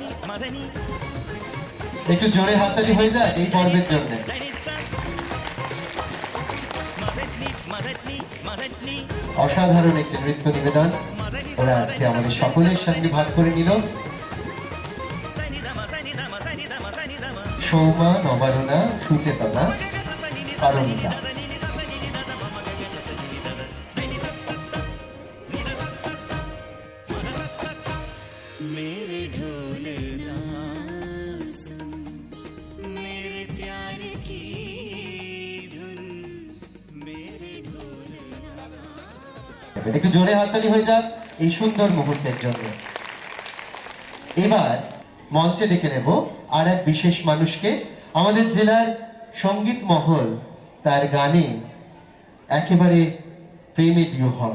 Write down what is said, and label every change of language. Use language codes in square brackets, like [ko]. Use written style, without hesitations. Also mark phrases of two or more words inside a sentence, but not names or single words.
[bn] మదని একটু জোরে হাততালি হয়ে যায় এই পর্বের জন্য। దని సా మదని మదని మదని অসাধারণ একটি নৃত্য নিবেদন మదని ওরা আজকে আমাদের সকলের সঙ্গে ভাগ করে নিল। సని దమ సని దమ సని దమ సని దమ সৌমা, নবারুণা, সুচেতনা, পারমিতা। [hi] मेरे ढोले ना सुन मेरे प्यार की धुन मेरे ढोले [bn] একটু জোরে হাততালি হয়ে যাক এই সুন্দর মুহূর্তের জন্য। এবার মঞ্চে ডেকে নেব আর এক বিশেষ মানুষকে। আমাদের জেলার সঙ্গীত মহল তার গানে একেবারে প্রেমে বিহ্বল।